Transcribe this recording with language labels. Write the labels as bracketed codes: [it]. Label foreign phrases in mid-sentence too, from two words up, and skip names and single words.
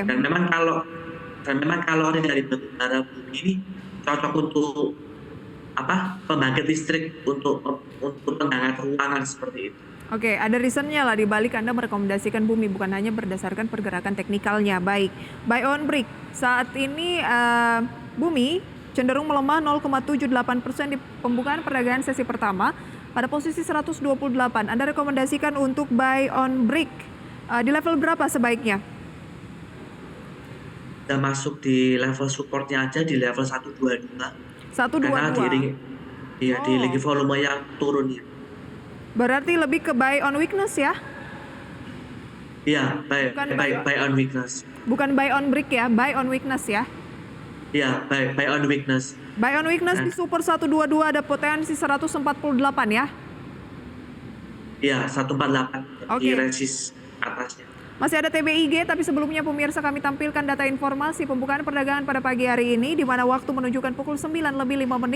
[id] Dan memang kalori dari batu bara bumi ini cocok untuk pembangkit listrik untuk penghangat ruangan seperti itu. Oke, ada reasonnya lah di balik Anda merekomendasikan bumi, bukan hanya berdasarkan pergerakan teknikalnya. Baik, [en] buy on brick. [id] Saat ini bumi cenderung melemah 0,78% di pembukaan perdagangan sesi pertama pada posisi 128. Anda rekomendasikan untuk [en] buy on brick [id] di level berapa sebaiknya? Kita masuk di level supportnya aja di level 122. 122. Karena di lagi volume yang turun ya. Berarti lebih ke [en] buy on weakness [id] ya? [en] Iya, buy on weakness. [id] Bukan [en] buy on brick [id] ya, [en] buy on weakness [id] ya? [en] Iya, buy on weakness. Buy on weakness [id] di super 122 ada potensi 148 ya? Iya, 148 di resist atasnya. Masih ada TBIG, tapi sebelumnya pemirsa kami tampilkan data informasi pembukaan perdagangan pada pagi hari ini, di mana waktu menunjukkan pukul 9:05.